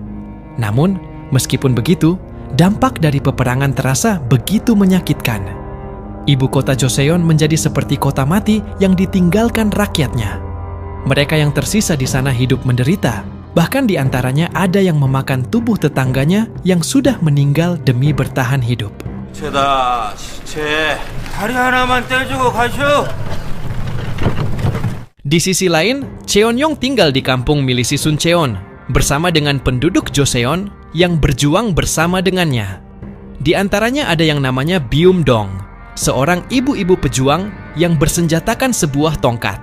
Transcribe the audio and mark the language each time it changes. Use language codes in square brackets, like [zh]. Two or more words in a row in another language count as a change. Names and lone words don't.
[id] Namun, meskipun begitu, dampak dari peperangan terasa begitu menyakitkan. Ibu kota Joseon menjadi seperti kota mati yang ditinggalkan rakyatnya. Mereka yang tersisa di sana hidup menderita, bahkan di antaranya ada yang memakan tubuh tetangganya yang sudah meninggal demi bertahan hidup. [ko] 시체다, 시체. 다리 하나만 떼주고 가쇼. [id] Di sisi lain, Cheon-yong tinggal di kampung milisi Sun Cheon bersama dengan penduduk Joseon yang berjuang bersama dengannya. Di antaranya ada yang namanya Byum-dong, seorang ibu-ibu pejuang yang bersenjatakan sebuah tongkat.